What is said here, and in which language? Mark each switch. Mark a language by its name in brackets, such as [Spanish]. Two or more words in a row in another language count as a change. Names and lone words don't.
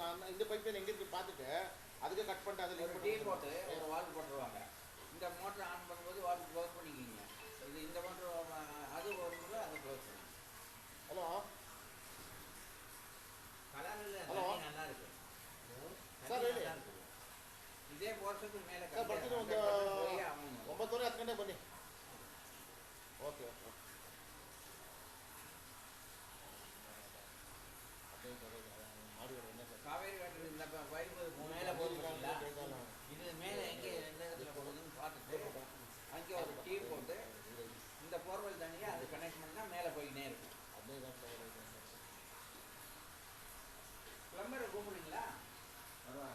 [Tamil] அந்த இந்த [English] pipe line [Tamil] எங்கே இருக்குது பார்த்துட்டு அதுக்கு கட் பண்ணிட்டு அதில் ஒரு டீ போட்டு ஒரு வால்வு போட்டுருவாங்க. இந்த [English] motor on [Tamil] பண்ணும்போது [English] valve close [Tamil] பண்ணிக்கிங்க. இது இந்த மோட்டர் அது வரும்போது அதை க்ளோஸ் பண்ணுங்க. ஹலோ கலரில் ஹலோ. தண்ணி நல்லா இருக்கு. சார், தண்ணி [Kannada] ಹೇಳಿ. [Tamil] நல்லா இருக்குது. [Kannada] ಇದೇ ವರ್ಷಕ್ಕೆ ಮೇಲೆ ಸರ್ ಬರ್ತೀನಿ, ಒಂದು 9:30 10 ಗಂಟೆಗೆ ಬನ್ನಿ. [English] OK OK. [Kannada] ಮಾಡಿ [Tamil] காவேரி வாட்டர் இந்த பைப்பு மேலே போகுதுங்களா, இது மேலே எங்கே எந்த இடத்துல போகுதுன்னு பார்த்துட்டு அங்கே ஒரு டீ போட்டு இந்த போர்வெல் தண்ணியை அது கனெக்ட் பண்ணால் மேலே போய்கிட்டே இருக்கும். பிளம்பரை கூப்பிடுங்களா, வருவாங்க.